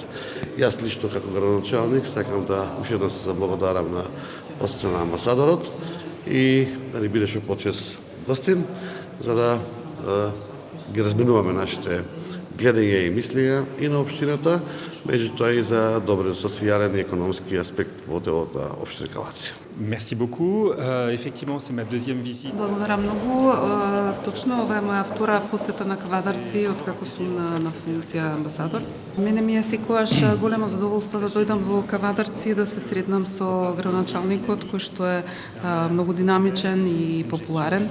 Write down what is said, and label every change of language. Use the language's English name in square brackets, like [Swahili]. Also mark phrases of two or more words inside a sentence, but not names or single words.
[Macedonian] Јас лично како градоначалник сакам да уште еднаш се заблагодарам на посетен на амбасадорот и да ни бидеше почест гостин, за да ги разменуваме нашите гледања и мислења и на општината, меѓутоа и за добрен социјален и економски аспект во делот на општина Кавадарци. [French] Merci beaucoup. Effectivement, c'est ma deuxième visite. [Macedonian] Благодаря многу. Точно ова е моја втора посета на Кавадарци откако сум на функција амбасадор. Мене ми е секогаш големо задоволство да дојдам во Кавадарци и да се сретнам со градоначалникот кој што е многу динамичен и популарен.